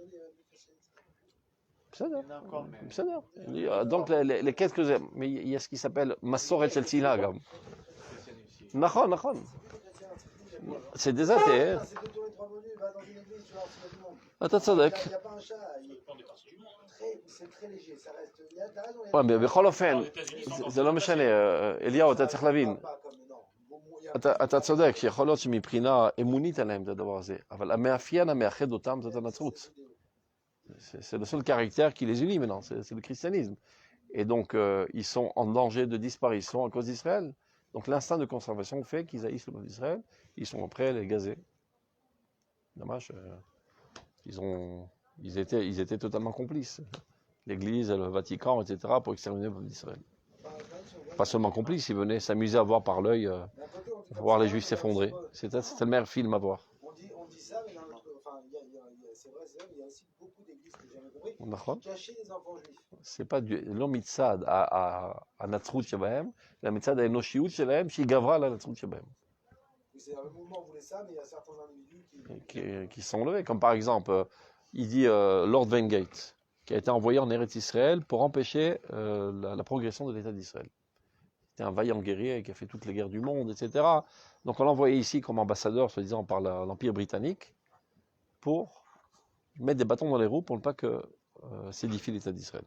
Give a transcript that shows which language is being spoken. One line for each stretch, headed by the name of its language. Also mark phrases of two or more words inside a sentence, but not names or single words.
French: Donc les quelques... Mais il y a ce qui s'appelle
Hebrew: מסורת של סינגם.
French: Nachon. C'est des athées. Attends, Tzadek. C'est très léger, ça reste... Ouais, mais
Hebrew: בכל אופן, זה לא משנה, אליהו, אתה צריך להבין. אתה צודק, שיכול להיות שמבחינה אמונית אין להם את הדבר הזה, אבל המאפיין המאחד אותם זה הנצרות.
French: C'est le seul caractère qui les unit maintenant, c'est le christianisme. Et donc, ils sont en danger de disparition à cause d'Israël. Donc, l'instinct de conservation fait qu'ils haïssent le peuple d'Israël. Ils sont prêts à les gazer. Dommage, ils étaient totalement complices. L'Église, le Vatican, etc., pour exterminer le peuple d'Israël. Pas seulement complices, ils venaient s'amuser à voir par l'œil, voir les Juifs s'effondrer. C'était le meilleur film à voir. On dit ça, mais c'est vrai, il y a aussi beaucoup d'églises que j'ai jamais compris qui cachaient des enfants juifs. C'est pas
Hebrew: לא מצד הנצרות שבהם, אלא מצד האנושיות שלהם שהיא גברה על הנצרות שבהם.
French: C'est un mouvement voulait ça, mais il y a certains individus qui sont levés. Comme par exemple, il dit Lord Wingate, qui a été envoyé en Eretz Israël pour empêcher la progression de l'État d'Israël. C'était un vaillant guerrier qui a fait toutes les guerres du monde, etc. Donc on l'a envoyé ici comme ambassadeur, soi-disant par l'Empire britannique, pour mettre des bâtons dans les roues pour ne pas que s'édifie l'État d'Israël.